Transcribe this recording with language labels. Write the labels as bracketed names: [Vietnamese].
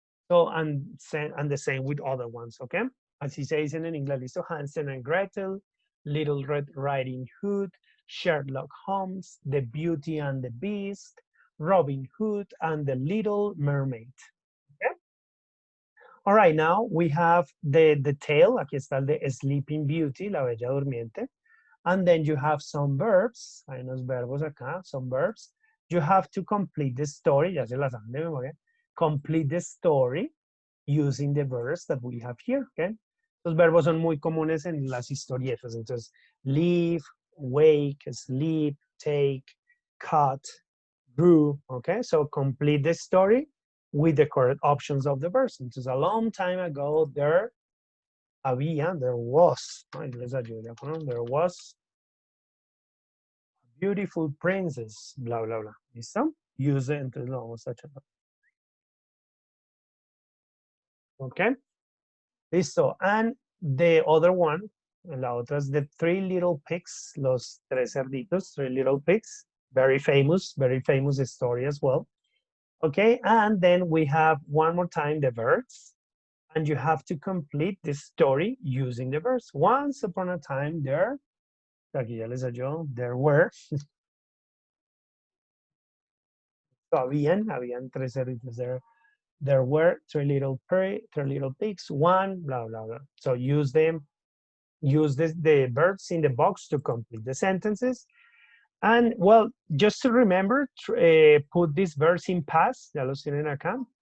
[English] So, and the same with other ones, okay? As he says in English, so Hansel and Gretel, Little Red Riding Hood, Sherlock Holmes, The Beauty and the Beast, Robin Hood, and The Little Mermaid. Okay? All right, now we have the tale. [Spanish] Aquí está el de Sleeping Beauty, La Bella Durmiente. [English] And then you have some verbs. [Spanish] Hay unos verbos acá, [English] some verbs. You have to complete the story. [Spanish] Ya se las saben de memoria. [English] Complete the story using the verbs that we have here, okay? [Spanish] Los verbos son muy comunes en las historietas. [English] Entonces, leave, wake, sleep, take, cut, drew, okay? So complete the story with the correct options of the verbs. Entonces, a long time ago, there was, ¿no? There was a beautiful princess, bla, bla, bla. [Spanish] ¿Listo? Use it, entonces lo vamos a echar. [English] Okay? Listo. And the other one, [Spanish] la otra es [English] the Three Little Pigs, [Spanish] los tres cerditos, [English] Three Little Pigs. Very famous story as well. Okay, and then we have one more time the verbs, and you have to complete the story using the verbs. Once upon a time there, [Spanish] aquí ya les ayudo, [English] there were, [Spanish] so habían tres cerditos [English] there. There were three little pigs, one, blah, blah, blah. So use them, use the verbs in the box to complete the sentences. And well, just to remember, put these verbs in past, [Spanish] ya los tienen acá.